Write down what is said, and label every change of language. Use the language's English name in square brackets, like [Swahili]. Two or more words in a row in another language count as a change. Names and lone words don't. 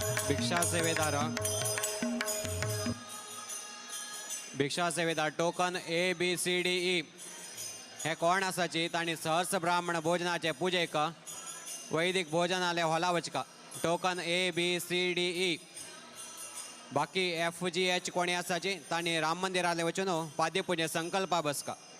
[Konkani] भिक्षा सेवेदार टोकन ABCDE हे कोण आसाची तांणी सहस्र ब्राह्मण भोजनाचे पूजेक वैदिक भोजनालय हॉलावचका टोकन ABCDE बाकी FGH कोणी आसाची तांणी राम मंदिराले वचून पाद्य पूजे संकल्पा बसका